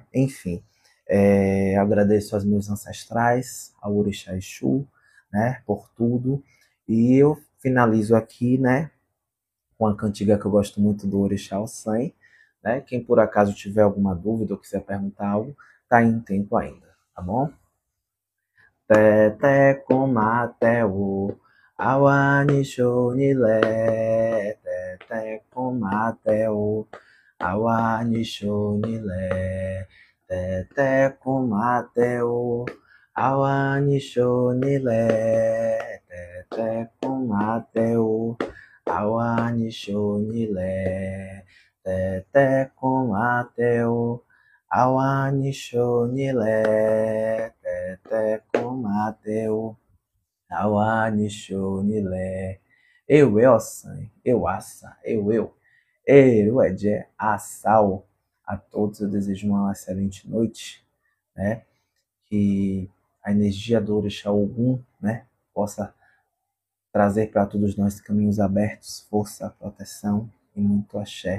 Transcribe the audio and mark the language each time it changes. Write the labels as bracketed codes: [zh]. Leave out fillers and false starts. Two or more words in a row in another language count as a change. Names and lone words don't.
[pt] Enfim, agradeço aos meus ancestrais, ao Orixá Exu, né? Por tudo. E eu finalizo aqui, né? Com a cantiga que eu gosto muito do Orixá Ossan, né? Quem por acaso tiver alguma dúvida ou quiser perguntar algo, tá em tempo ainda, tá bom? [yo] Tete komateu, awani shonile, tete komateu, awani shonile, tete komateu, awani shonile, tete komateu, awani shonile, tete komateu, awani shonile, tete komateu, awani shonile. Ossan, eu assa, eu é assal. [pt] A todos eu desejo uma excelente noite, né? Que a energia do Orixá Ogum, né, possa trazer para todos nós caminhos abertos, força, proteção e muito axé.